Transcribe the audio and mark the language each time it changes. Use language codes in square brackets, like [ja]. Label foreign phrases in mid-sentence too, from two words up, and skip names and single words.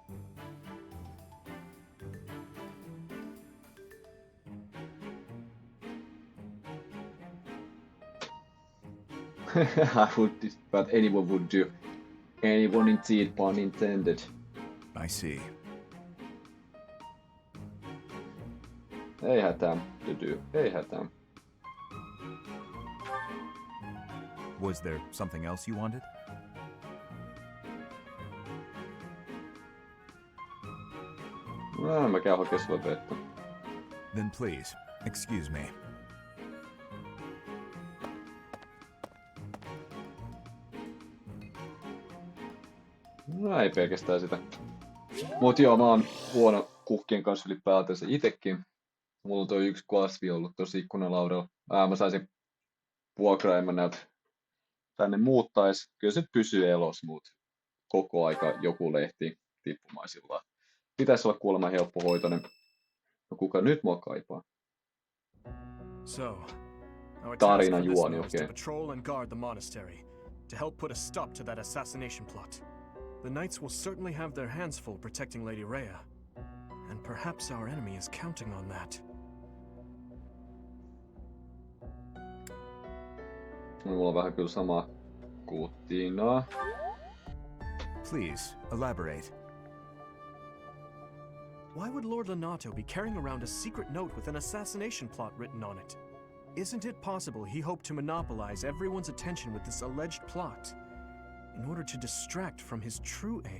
[en] I would, but anyone would do. Anyone indeed, pun intended. I see. [fi] Ei hätää, Dody, ei hätää. [en] Was there something else you wanted? [fi] Mä käyn hakemaan sulle vettä. [en] Then please, excuse me. [fi] No ei pelkästään sitä. Mut joo, mä oon huono kukkien kanssa ylipäätänsä itekin. Mulla on toi yksi kasvi ollut tossa ikkunalaudalla. Mä saisin vuokraa, en mä näytä tänne muuttais. Kyllä se pysyy elos, mut koko aika joku lehti tippumaisillaan. Pitäis olla kuulemma helppohoitoinen. No kuka nyt mua kaipaa? [en] So, our [fi] Tarina [en] task for this [fi] juoni, [en] now is to [fi] okei. [en] patrol and guard the monastery, to help put a stop to that assassination plot. The knights will certainly have their hands full protecting Lady Rhea, and perhaps our enemy is counting on that. [fi] Mulla on vähän kyllä sama kutina. [en] Please, elaborate. Why would Lord Lonato be carrying around a secret note with an assassination plot written on it? Isn't it possible he hoped to monopolize everyone's attention with this alleged plot in order to distract from his true aim?